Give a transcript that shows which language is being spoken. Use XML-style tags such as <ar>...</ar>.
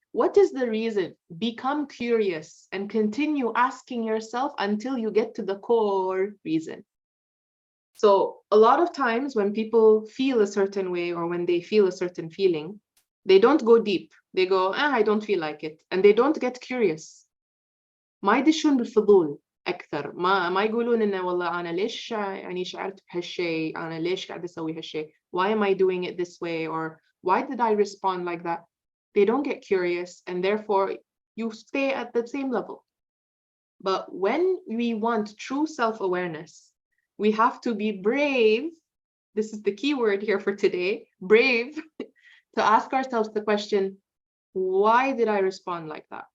<en>What is the reason? Become curious and continue asking yourself until you get to the core reason. So a lot of times when people feel a certain way or when they feel a certain feeling, they don't go deep. They go, I don't feel like it. And they don't get curious.</en> <ar>ما يدشون بالفضول أكثر. ما يقولون إنه والله أنا ليش يعني شعرت بهالشيء؟ أنا ليش قاعد أسوي هالشيء?</ar> <en>Why am I doing it this way? Or why did I respond like that? They don't get curious, and therefore you stay at the same level. But when we want true self-awareness, we have to be brave. This is the key word here for today, brave, to ask ourselves the question, why did I respond like that?</en>